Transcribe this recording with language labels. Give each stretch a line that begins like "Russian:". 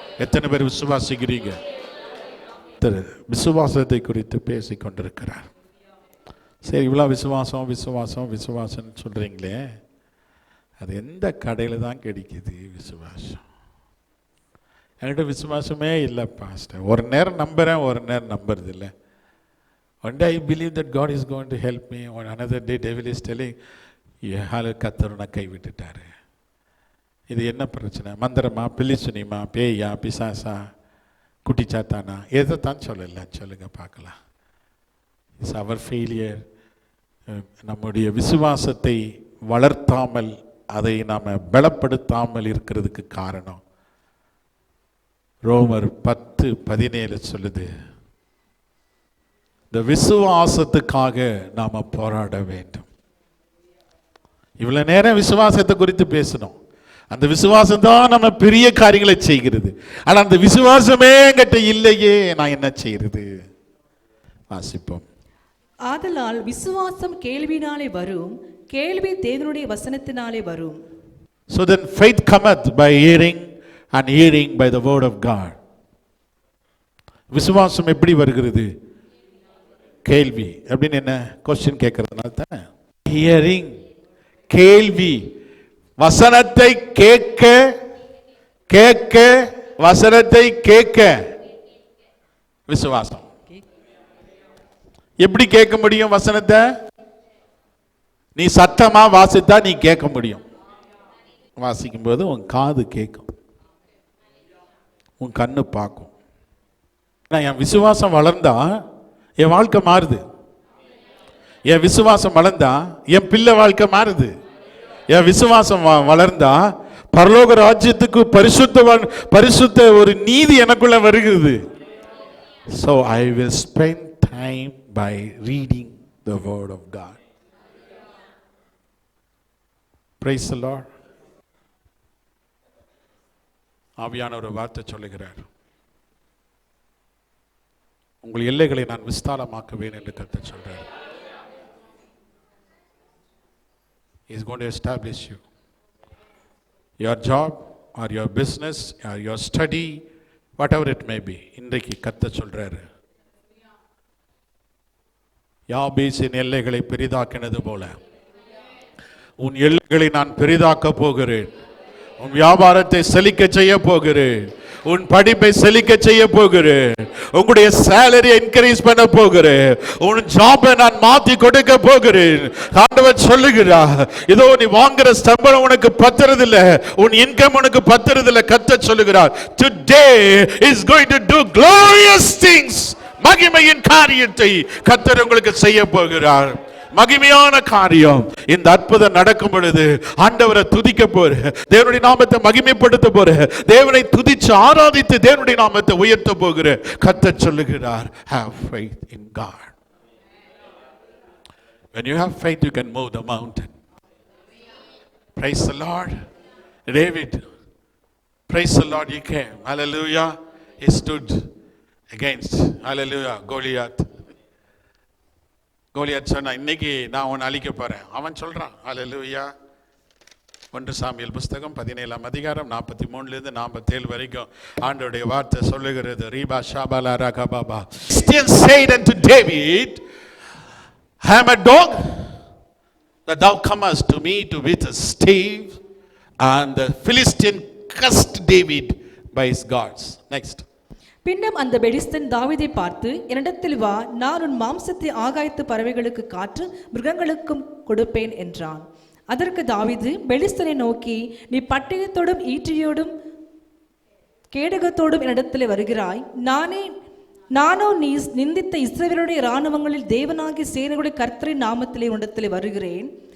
Tamil: எத்தனை பேர் விசுவாசிக்கிறீங்க? விசுவாசத்தை குறித்து பேசிக் கொண்டிருக்கிறார். சரி, இவ்வளோ விசுவாசம் விசுவாசம் விசுவாசம் சொல்றீங்களே, அது எந்த கடையில் தான் கிடைக்குது விசுவாசம்? என்கிட்ட விசுவாசமே இல்லை பாஸ்டர். ஒரு நேரம் நம்புறேன், ஒரு நேரம் நம்புறது இல்லை.
English: One day I believe that God is going to help me. On another day devil is telling,
Tamil: கர்த்தர் கை விட்டுட்டாரு. இது என்ன பிரச்சனை? மந்திரமா, பில்லிசுனிமா, பேயா, பிசாசா, குட்டிச்சாத்தானா? எதைத்தான் சொல்லல, சொல்லுங்க பார்க்கலாம்.
English: It's our failure.
Tamil: நம்முடைய விசுவாசத்தை வளர்த்தாமல், அதை நாம் பலப்படுத்தாமல் இருக்கிறதுக்கு காரணம் ரோமர் 10:17 சொல்லுது, இந்த விசுவாசத்துக்காக நாம போராட வேண்டும். இவ்வளவு நேரம் விசுவாசத்தை குறித்து பேசணும். அந்த விசுவாசம் தான் நம்ம பெரிய காரியங்களை செய்கிறது. ஆனா அந்த விசுவாசமே என்கிட்ட இல்லையே, நான் என்ன செய்யறது? வாசிப்போம். ஆதலால் விசுவாசம் கேள்வினாலே வரும், கேள்வி தேவனுடைய வசனத்தினாலே வரும்.
English: So then faith cometh by hearing and hearing by the word of God.
Tamil: விசுவாசம் எப்படி வருகிறது? கேள்வி அப்படின்னு என்ன கொஸ்டின் கேட்கறதுனால தான் ஹியரிங், கேள்வி. வசனத்தை கேட்க கேட்க, வசனத்தை கேட்க விசுவாசம். எப்படி கேட்க முடியும் வசனத்தை? நீ சத்தமா வாசித்தா நீ கேட்க முடியும். வாசிக்கும் போது உன் காது கேட்கும், உன் கண்ணு பார்க்கும். என் விசுவாசம் வளர்ந்தா என் வாழ்க்கை மாறுது. என் விசுவாசம் வளர்ந்தா என் பிள்ளை வாழ்க்கை மாறுது. என் விசுவாசம் வளர்ந்தா பரலோக ராஜ்யத்துக்கு பரிசுத்த ஒரு நீதி எனக்குள்ள வருகிறது.
English: So I will spend time by reading the word of God. Praise the Lord.
Tamil: ஆவியான ஒரு வார்த்தை சொல்லுகிறார், உங்கள் எல்லைகளை நான் விஸ்தாரமாக்குவேன் என்று கர்த்தர் சொல்றார்.
English: He is going to establish you. Your job or your business or your study, whatever it may be,
Tamil: இன்றைக்கு கர்த்தர் சொல்றாரு, யாபேசின் எல்லைகளை பெரிதாக்கினது போல உன் எல்லைகளை நான் பெரிதாக்க போகிறேன். உன் வியாபாரத்தை செழிக்க செய்ய போகிறேன். உன் படிப்பை செழிக்க செய்ய போகிறேன். உங்களுடைய சேலரி இன்க்ரீஸ் பண்ண போகிறேன். உன் ஜாபை நான் மாத்தி கொடுக்க போகிறேன். ஆண்டவர் சொல்லுகிறார், இதோ நீ வாங்குற சம்பளம் உனக்கு பத்துறதில்லை, உன் இன்கம் உனக்கு பத்துறதில்லை. கர்த்தர் சொல்லுகிறார்,
English: today is going to do glorious things.
Tamil: மகிமையின் காரியத்தை கர்த்தர் உங்களுக்கு செய்ய போகிறார். மகிமையான காரியம். இந்த அற்புதம் நடக்கும் பொழுது ஆண்டவரை துதிக்க போற, தேவனுடைய நாமத்தை மகிமைப்படுத்த போற, தேவனை துதிச்சு ஆராதித்து தேவனுடைய நாமத்தை உயர்த்த போகிற கர்த்தர் சொல்லுகிறார்,
English: have faith in God. When you have faith you can move the mountain. Praise the Lord. David, praise the Lord, he came, hallelujah, he stood against, hallelujah, Goliath.
Tamil: Goliath சொன்னா, இன்னைக்கு நான் உன்னை அழிக்க போறேன். அவன் சொல்றான், ஹல்லேலூயா. 1 சாமுவேல் புஸ்தகம் 17ஆம் அதிகாரம் 43 47 வரைக்கும் ஆண்டவருடைய வார்த்தை சொல்லுகிறது. ரீபா ஷாபாலா ரகபாபா.
English: Philistine said unto David, I am a dog that thou comest to me to with a stave. And the Philistine cursed David by his gods. Next.
Tamil: பின்னும் அந்த பெலிஸ்தன் தாவீதை பார்த்து, என்னிடத்தில் வா, நான் உன் மாம்சத்தை ஆகாயத்து பறவைகளுக்கு காற்று மிருகங்களுக்கும் கொடுப்பேன் என்றான். அதற்கு தாவீது பெலிஸ்தனை நோக்கி, நீ பட்டயத்தோடும் ஈட்டியோடும் கேடகத்தோடும் என்னிடத்தில் வருகிறாய், நானோ நீ நிந்தித்த இஸ்ரவேலுடைய இராணுவங்களில் தேவனாகிய சேனைகளுடைய கர்த்தரின் நாமத்திலே உன்னிடத்தில் வருகிறேன்.